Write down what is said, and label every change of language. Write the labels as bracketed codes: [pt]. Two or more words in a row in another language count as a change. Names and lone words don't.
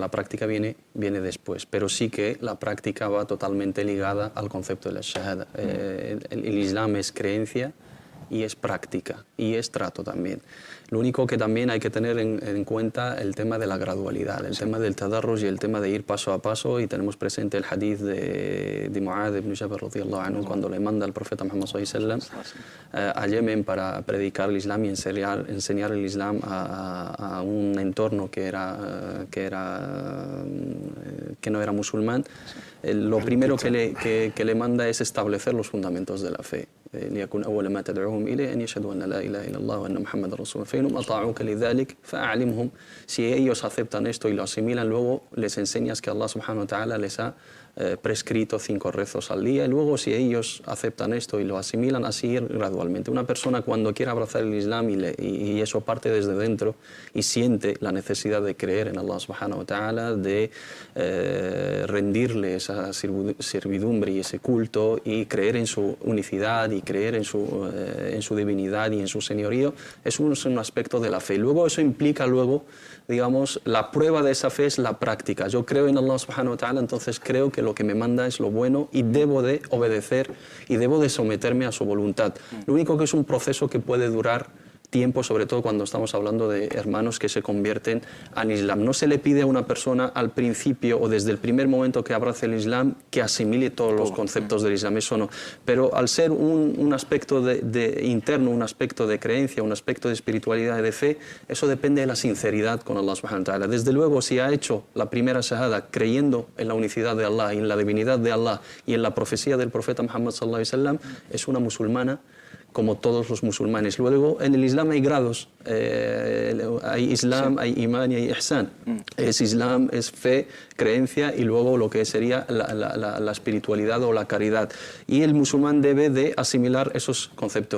[es] La práctica viene después, pero sí que la práctica va totalmente ligada al concepto de la Shahada. El Islam es creencia y es práctica y es trato también. Lo único que también hay que tener en cuenta el tema de la gradualidad, el tema del tadarruj y el tema de ir paso a paso, y tenemos presente el hadith de Mu'adh ibn Jabal [ar] رضي الله عنه [es] cuando le manda al profeta Muhammad [ar] صلى الله عليه وسلم [es] a Yemen para predicar el Islam y enseñar el Islam a un entorno que no era musulmán. Lo primero que le manda es establecer los fundamentos de la fe. [ar] ليكن أول ما تدعوهم إليه أن يشهدوا أن لا إله إلا الله وأن محمد رسول الله فإنهم أطاعوك لذلك فأعلمهم. [es] Si ellos aceptan esto y lo asimilan, luego les enseñas que Allah [ar] سبحانه وتعالى [es] les ha prescrito 5 rezos al día, y luego si ellos aceptan esto y lo asimilan, así ir gradualmente. Una persona cuando quiere abrazar el Islam y eso parte desde dentro y siente la necesidad de creer en Allah [ar] سبحانه وتعالى, [es] de rendirle esa servidumbre y ese culto y creer en su unicidad y creer en su divinidad y en su señorío, es un aspecto de la fe. Luego eso implica digamos, la prueba de esa fe es la práctica. Yo creo en Allah [ar] سبحانه وتعالى, [es] entonces creo que lo que me manda es lo bueno y debo de obedecer y debo de someterme a su voluntad. Lo único que es un proceso que puede durar tiempo, sobre todo cuando estamos hablando de hermanos que se convierten al Islam. No se le pide a una persona al principio o desde el primer momento que abrace el Islam que asimile todos los conceptos del Islam, eso no. Pero al ser un aspecto interno, un aspecto de creencia, un aspecto de espiritualidad y de fe, eso depende de la sinceridad con Allah [ar] سبحانه وتعالى. [es] Desde luego, si ha hecho la primera shahada creyendo en la unicidad de Allah y en la divinidad de Allah y en la profecía del profeta Muhammad [ar] صلى الله عليه وسلم, [es] es una musulmana como todos los musulmanes. Luego, en el Islam hay grados. Hay Islam, hay Imán y hay Ihsan. Es Islam, es fe, creencia, y luego lo que sería la espiritualidad o la caridad. Y el musulmán debe de asimilar esos conceptos.